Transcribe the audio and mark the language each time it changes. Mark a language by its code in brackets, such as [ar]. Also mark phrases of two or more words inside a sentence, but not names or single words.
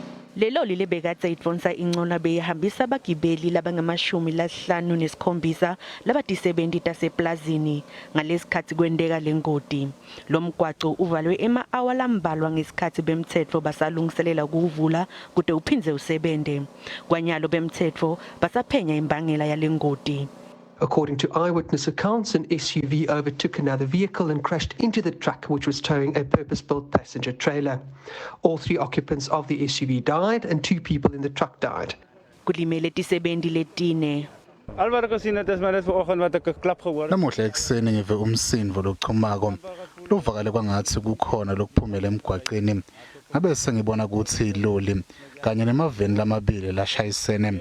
[ss] Leloli lebeyidvonsa incola beyihambisa abagibeli labangamashumi 57 labadisebenzi taseplazini ngalesikhathi kwendeka lengoti. Lo mgwaqo uvalwe ema-awa lambalwa ngesikhathi bemthetho basalungiselela ukuwuvula kude uphindze usebente. Kwanyalo bemthetho basaphenya imbangela yalengoti. [en] According to eyewitness accounts, an SUV overtook another vehicle and crashed into the truck, which was towing a purpose-built passenger trailer. All 3 occupants of the SUV died and 2 people in the truck died. [ss] Kulimele tisebenzi letine. Namuhla ekuseni ngive umsindvo lochumako lovakale kwangathi kukhona lokuphumela emgwaqeni. Ngabe sengibona ukuthi loli kanye nemaveni lamabili lashayisene.